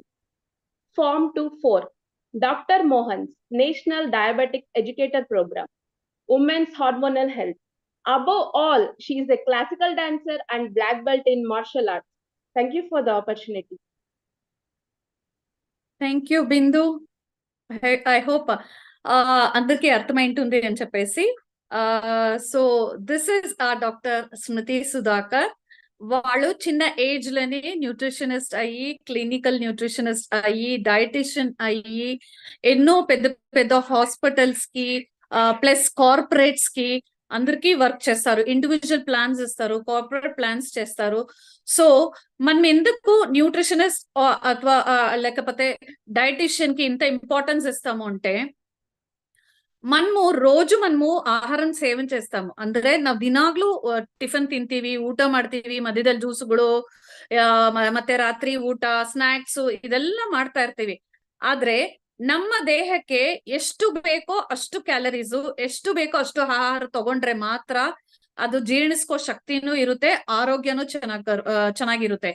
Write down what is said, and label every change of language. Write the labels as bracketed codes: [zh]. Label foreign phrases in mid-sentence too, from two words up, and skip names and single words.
[en] Form 2-4, Dr. Mohan's National Diabetic Educator Program, Women's Hormonal Health. Above all, she is a classical dancer and black belt in martial arts. Thank you for the opportunity. thank you [te] బిందు. [en] I hope [te] అందరికీ అర్థమైంటుంది అని చెప్పేసి. [en] so this is doctor స్మృతి సుధాకర్. [te] వాళ్ళు చిన్న ఏజ్ లోనే న్యూట్రిషనిస్ట్ అయ్యి, [en] clinical nutritionist [te] అయ్యి, డైటిషియన్ అయ్యి, ఎన్నో పెద్ద పెద్ద హాస్పిటల్స్ కి [en] plus corporates [te] కి అందరికీ వర్క్ చేస్తారు. [en] individual plans [te] ఇస్తారు, [en] corporate plans [te] చేస్తారు. సో మనం ఎందుకు న్యూట్రిషనిస్ట్ అథవా లేకపోతే డైటిషియన్ కి ఇంత ఇంపార్టెన్స్ ఇస్తాము అంటే, మనము [kn] ಆಹಾರನ ಸೇವನೆ [te] చేస్తాము. [kn] ಅಂದ್ರೆ ನಾವು ದಿನಾಗ್ಲೂ ಟಿಫನ್ ತಿಂತೀವಿ, ಊಟ ಮಾಡ್ತೀವಿ, ಮಧ್ಯದಲ್ಲಿ ಜ್ಯೂಸ್ಗಳು, ಮತ್ತೆ ರಾತ್ರಿ ಊಟ, ಸ್ನಾಕ್ಸ್ ಇದೆಲ್ಲ ಮಾಡ್ತಾ ಇರ್ತೀವಿ. ಆದ್ರೆ ನಮ್ಮ ದೇಹಕ್ಕೆ ಎಷ್ಟು ಬೇಕೋ ಅಷ್ಟು ಕ್ಯಾಲರೀಸು, ಎಷ್ಟು ಬೇಕೋ ಅಷ್ಟು ಆಹಾರ ತಗೊಂಡ್ರೆ ಮಾತ್ರ ಅದು ಜೀರ್ಣಿಸ್ಕೋ ಶಕ್ತಿನೂ ಇರುತ್ತೆ, ಆರೋಗ್ಯನೂ ಚೆನ್ನಾಗಿರುತ್ತೆ.